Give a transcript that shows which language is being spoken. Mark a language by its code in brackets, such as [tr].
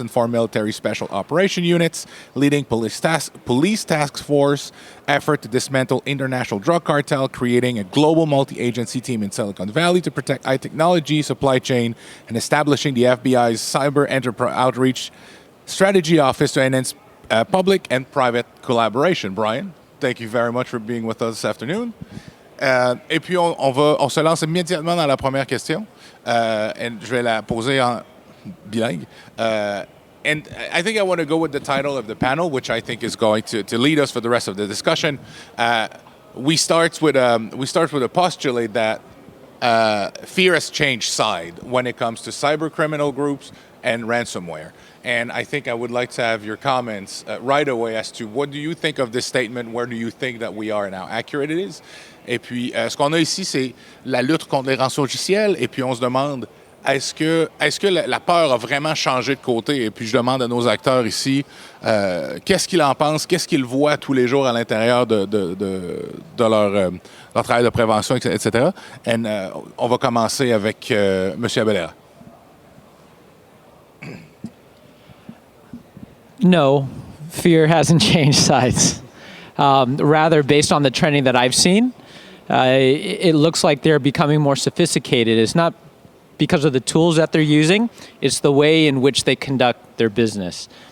[en] and foreign military special operation units, leading police task force effort to dismantle international drug cartel, creating a global multi-agency team in Silicon Valley to protect high technology supply chain, and establishing the FBI's cyber enterprise outreach strategy office to enhance public and private collaboration. Brian, thank you very much for being with us this afternoon. [fr] Et puis on se lance immédiatement dans la première question. Et je vais la poser en bilingue. [en] And I think I want to go with the title of the panel, which I think is going to lead us for the rest of the discussion. We start with a postulate that fear has changed side when it comes to cyber criminal groups and ransomware. And I think I would like to have your comments right away as to what do you think of this statement, where do you think that we are and how accurate it is. [fr] Et puis, ce qu'on a ici, c'est la lutte contre les rançons logicielles. Et puis, on se demande, est-ce que la peur a vraiment changé de côté? Et puis, je demande à nos acteurs ici, qu'est-ce qu'ils en pensent, qu'est-ce qu'ils voient tous les jours à l'intérieur de leur travail de prévention, etc. Et on va commencer avec M. Abelera. [en] No, fear hasn't changed sides. Rather, based on the trending that I've seen, it looks like they're becoming more sophisticated. It's not because of the tools that they're using, it's the way in which they conduct their business.